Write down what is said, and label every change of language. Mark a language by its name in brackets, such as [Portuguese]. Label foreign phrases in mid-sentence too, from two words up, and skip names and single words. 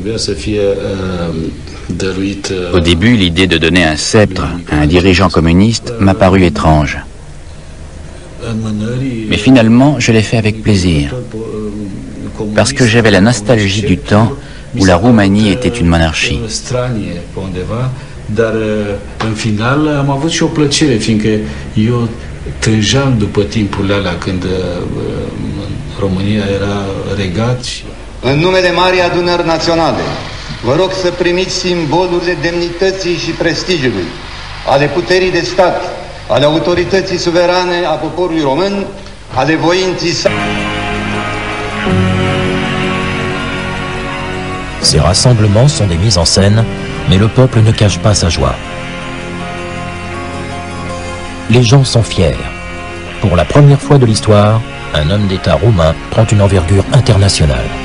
[French] Au début, l'idée de donner un sceptre à un dirigeant communiste m'a paru étrange. Mais finalement, je l'ai fait avec plaisir, parce que j'avais la nostalgie du temps où la Roumanie était une monarchie. [Romanian] În numele Marii Adunări Naționale, vă rog să primiți simbolurile demnității și prestigiului, ale puterii de stat, ale autorității suverane a poporului român, ale voinții sale. [French] Ces rassemblements sont des mises en scène, mais le peuple ne cache pas sa joie. Les gens sont fiers. Pour la première fois de l'histoire, un homme d'État roumain prend une envergure internationale.